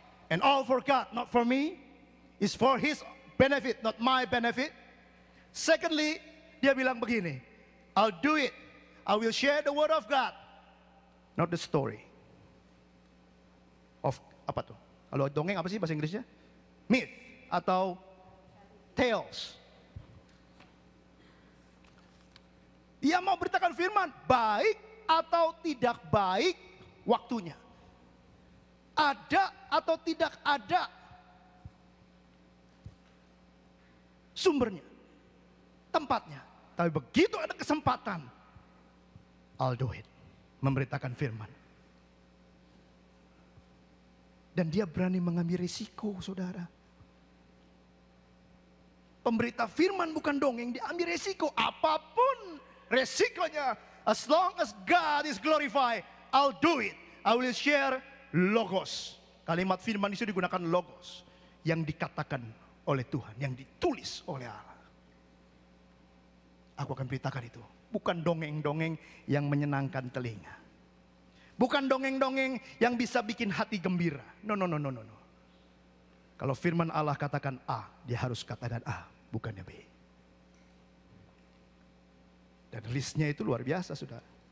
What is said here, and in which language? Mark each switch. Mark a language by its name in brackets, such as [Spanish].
[English] And all for God, not for me. It's for His benefit, not my benefit. Secondly, [Indonesian] dia bilang begini. [English] I'll do it. I will share the word of God. Not the story. Of [Indonesian] apa tuh? Kalau dongeng apa sih bahasa Inggrisnya? Myth atau tales. Dia mau beritakan firman, baik atau tidak baik waktunya. Ada atau tidak ada sumbernya, tempatnya. Tapi begitu ada kesempatan, [English] I'll do it. [Indonesian] Memberitakan firman. Dan dia berani mengambil risiko, saudara. Pemberita firman bukan dongeng, dia ambil risiko. Apapun resikonya, [English] as long as God is glorified, I'll do it. I will share logos. [Indonesian] Kalimat firman itu digunakan logos. Yang dikatakan oleh Tuhan, yang ditulis oleh Allah. Aku akan beritakan itu. Bukan dongeng-dongeng yang menyenangkan telinga. Bukan dongeng-dongeng yang bisa bikin hati gembira. No. Kalau firman Allah katakan A, dia harus katakan A, bukannya B. Dan listnya itu luar biasa, saudara.